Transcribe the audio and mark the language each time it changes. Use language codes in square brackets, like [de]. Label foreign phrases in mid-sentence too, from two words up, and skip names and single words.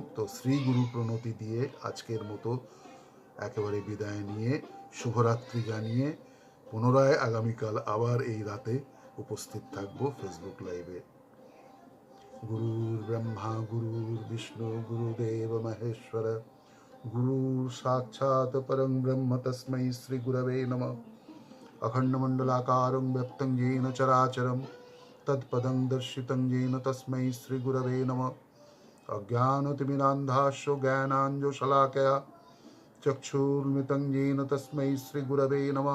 [bn] তো শ্রী গুরু প্রণতি দিয়ে আজকের মতো একেবারে বিদায় নিয়ে শুভরাত্রি জানিয়ে পুনরায় আগামীকাল আবার এই রাতে উপস্থিত থাকবো ফেসবুক লাইভে। [sa] গুরুর ব্রহ্মা গুরুর বিষ্ণু গুরুদেব মহেশ্বর গুরুর সাক্ষাৎ পরং ব্রহ্ম তস্मै শ্রী গুরবে নমঃ। अखण्डमण्डलाकारं व्यक्तं येन चराचरं तत्पदं दर्शितं येन तस्मै श्रीगुरवे नमः। अज्ञानतिमिरान्धास्यो ज्ञानाञ्जनशलाकया चक्षुर्मिलितं येन तस्मै श्रीगुरवे नमः।